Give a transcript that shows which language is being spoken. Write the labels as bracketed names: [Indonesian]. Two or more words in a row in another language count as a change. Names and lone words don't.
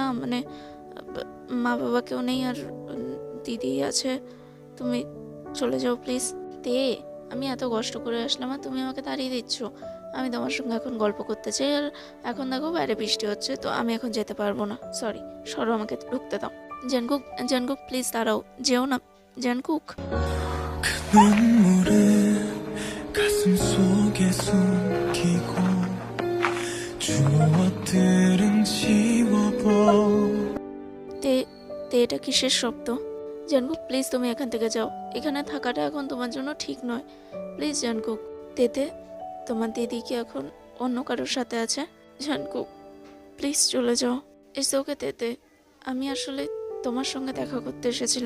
[Bangla] মানে মা বাবা কেউ নেই আর দিদি আছে, তুমি চলে যাও প্লিজ। তে, আমি এত কষ্ট করে আসলাম আর তুমি আমাকে তাড়িয়ে দিচ্ছ। আমি তোমার সঙ্গে এখন গল্প করতে চাই, আর এখন দেখো বাইরে বৃষ্টি হচ্ছে, তো আমি এখন যেতে পারবো না। সরি, সরো, আমাকে ঢুকতে দাও। জঙ্কুক জঙ্কুক প্লিজ দাঁড়াও, যেও না জঙ্কুক। [Korean] 눈물을 가슴 속에 숨기고 추억들은 지워버 [Bangla] তে তে এটা কিসের শব্দ? জঙ্কুক প্লিজ তুমি এখান থেকে যাও, এখানে থাকাটা এখন তোমার জন্য ঠিক নয়। প্লিজ জঙ্কুক। তেতে, তোমার দিদি কি এখন অন্য কারোর সাথে আছে? জঙ্কুক প্লিজ চলে যাও। [English] It's okay [Bangla] তেতে, আমি আসলে তোমার সঙ্গে দেখা করতে এসেছিলাম।